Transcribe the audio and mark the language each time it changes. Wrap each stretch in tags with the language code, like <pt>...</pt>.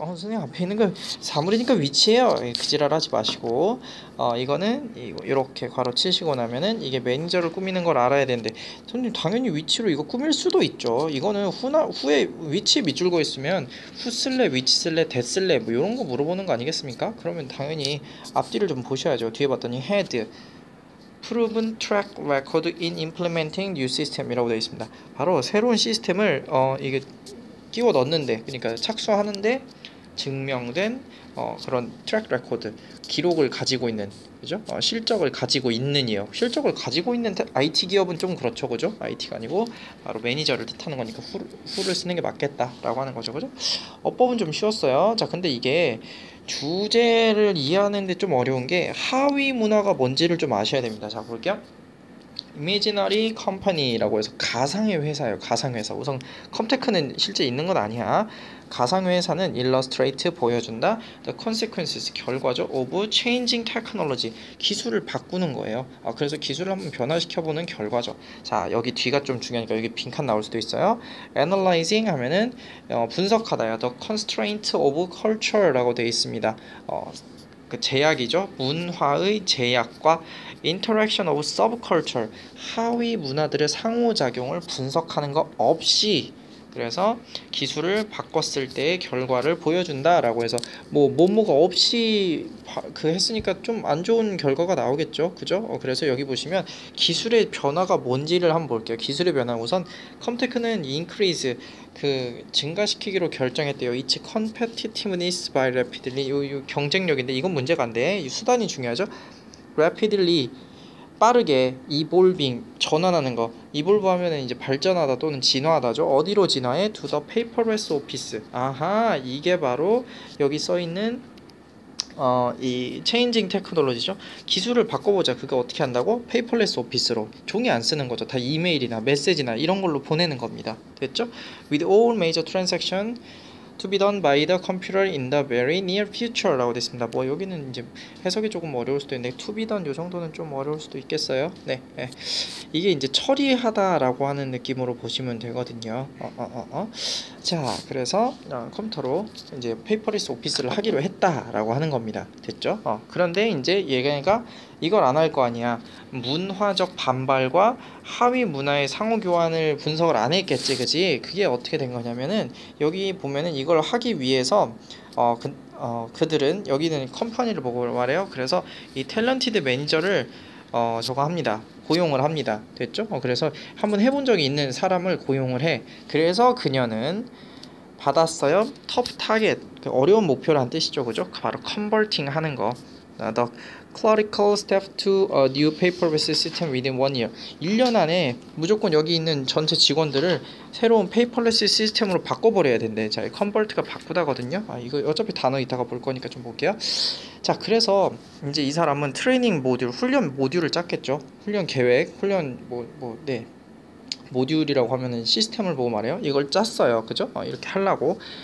<ko>선생님 앞에 있는 거 사물이니까 위치예요. 그지랄 하지 마시고 이거는 이렇게 괄호 치시고 나면은 이게 매니저를 꾸미는 걸 알아야 되는데 선생님 당연히 위치로 이거 꾸밀 수도 있죠. 이거는 후에 위치 밑줄 거 있으면 후 쓸래 위치 쓸래 대 쓸래 뭐 이런 거 물어보는 거 아니겠습니까? 그러면 당연히 앞뒤를 좀 보셔야죠. 뒤에 봤더니</ko> <en>헤드 proven track record in implementing new system이라고 되어 있습니다.</en> <ko>바로 새로운 시스템을 이게 끼워 넣는데, 그러니까 착수하는데 증명된 그런 트랙 레코드 기록을 가지고 있는, 그죠? 실적을 가지고 있는이요. 실적을 가지고 있는 IT 기업은 좀 그렇죠, 그죠? IT가 아니고 바로 매니저를 뜻하는 거니까 후를 쓰는 게 맞겠다라고 하는 거죠, 그죠? 어법은 좀 쉬웠어요. 자, 근데 이게 주제를 이해하는데 좀 어려운 게 하위 문화가 뭔지를 좀 아셔야 됩니다. 자, 볼게요. 이미지너리 컴퍼니라고 해서 가상의 회사예요. 가상의 회사. 우선 컴테크는 실제 있는 건 아니야. 가상의 회사는 illustrate 보여준다.</ko> <en>The consequences</en> <ko>결과죠.</ko> <en>of changing technology</en> <ko>기술을 바꾸는 거예요. 그래서 기술을 한번 변화시켜보는 결과죠. 자, 여기 뒤가 좀 중요하니까 여기 빈칸 나올 수도 있어요. analyzing 하면은 분석하다요.</ko> <en>The constraint of culture라고</en> <ko>되어 있습니다. 그 제약이죠. 문화의 제약과</ko> <en>interaction of subculture</en> <ko>하위 문화들의 상호작용을 분석하는 것 없이 그래서 기술을 바꿨을 때의 결과를 보여준다라고 해서 뭐가 없이 그 했으니까 좀 안 좋은 결과가 나오겠죠, 그죠? 그래서 여기 보시면 기술의 변화가 뭔지를 한번 볼게요. 기술의 변화 우선 컴테크는 increase 그 증가시키기로 결정했대요.</ko> <en>Its competitiveness by rapidly</en> <ko>요 경쟁력인데 이건 문제가 안 돼. 이 수단이 중요하죠. rapidly 빠르게 evolving 전환하는 거. evolve 하면은 이제 발전하다 또는 진화하다죠. 어디로 진화해?</ko> <en>to the paperless office.</en> <ko>아하, 이게 바로 여기 써 있는 이 체인징 테크놀로지죠. 기술을 바꿔보자. 그게 어떻게 한다고? 페이퍼레스 오피스로 종이 안 쓰는 거죠. 다 이메일이나 메시지나 이런 걸로 보내는 겁니다. 됐죠?</ko> <en>With all major transaction to be done by the computer in the very near future라고</en> <ko>되어 있습니다. 뭐 여기는 이제 해석이 조금 어려울 수도 있는데</ko> <en>to be done</en> <ko>요 정도는 좀 어려울 수도 있겠어요. 네, 네. 이게 이제 처리하다라고 하는 느낌으로 보시면 되거든요. 자, 그래서 컴퓨터로 이제 페이퍼리스 오피스를 하기로 했다라고 하는 겁니다. 됐죠? 그런데 이제 얘가 이걸 안 할 거 아니야. 문화적 반발과 하위 문화의 상호 교환을 분석을 안 했겠지, 그지? 그게 어떻게 된 거냐면은 여기 보면은 이걸 하기 위해서 그들은 여기는 컴퍼니를 보고 말해요. 그래서 이 탤런티드 매니저를 저거 합니다. 고용을 합니다. 됐죠? 그래서 한번 해본 적이 있는 사람을 고용을 해. 그래서 그녀는 받았어요.</ko> <en>top target,</en> <ko>어려운 목표라는 뜻이죠, 그죠? 바로 converting 하는 거.</ko> <en>The clerical staff to a new paper-based system within 1 year.</en> <ko>1년 안에 무조건 여기 있는 전체 직원들을 새로운 페이퍼레스 시스템으로 바꿔버려야 된대. 자, convert가 바꾸다거든요. 이거 어차피 단어 이따가 볼 거니까 좀 볼게요. 자, 그래서 이제 이 사람은 트레이닝 모듈, 훈련 모듈을 짰겠죠. 훈련 계획, 훈련 네. 모듈이라고 하면은 시스템을 보고 말해요. 이걸 짰어요. 그죠? 이렇게 하려고.</ko>